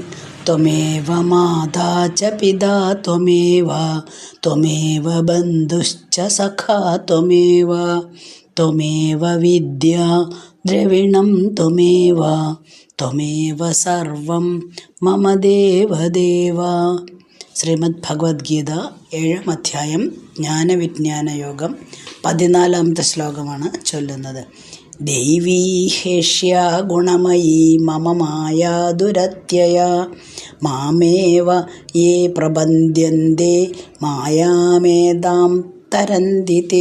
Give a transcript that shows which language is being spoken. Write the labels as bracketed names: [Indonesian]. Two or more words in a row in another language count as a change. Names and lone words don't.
[Sanskrit] त्वमेव माता च पिता त्वमेव बन्धुश्च सखा त्वमेव विद्या द्रविणं त्वमेव सर्वं मम देवदेव। [Malayalam] ശ്രീമദ് ഭഗവത്ഗീത 7-ാം അധ്യായം ജ്ഞാനവിജ്ഞാനയോഗം 14-ാമത്തെ ശ്ലോകമാണ് ചൊല്ലുന്നത്. [Sanskrit] ദേവീ ഹേഷ്യാ ഗുണമയീ മമ മായാ ദുരത്യയാ മാമേവ യേ പ്രപദ്യന്തെ മായാമേതാം തരന്തി തേ.